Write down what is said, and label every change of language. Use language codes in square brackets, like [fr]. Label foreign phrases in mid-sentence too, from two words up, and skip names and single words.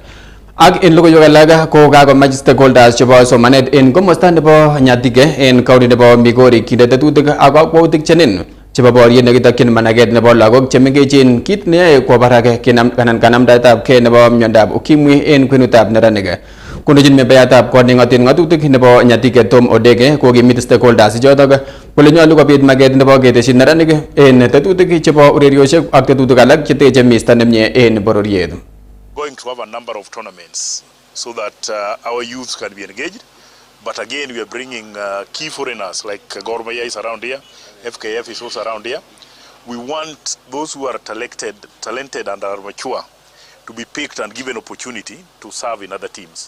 [kln] Ak en logoiywek alak ko kakomach stakeholders chebo somanet en komosta nebo Nyatige en county nebo Migori kinde tetutik ak kakwautik chenin chebo boriet nekitokyin managet nebo lagok chemengechen kit neyoe kwo barak kanamdaetab kei nebo miondab ukimwi en kwenutab neranik. Kondochin membayatab kot nengoten ngatutik nebo Nyatige Tom Odege kokimit stakeholders chotok kole nyolu kobit maget nebo ketesyi neranik en tetutik chebo ureriosiek ak tetutik alak cheteche mista nemie en bororiet. [en] Going to have a number of tournaments so that our youths can be engaged. But again, we are bringing key foreigners like Gor Mahia is around here, FKF is also around here. We want those who are talented and are mature to be picked and given opportunity to serve in other teams.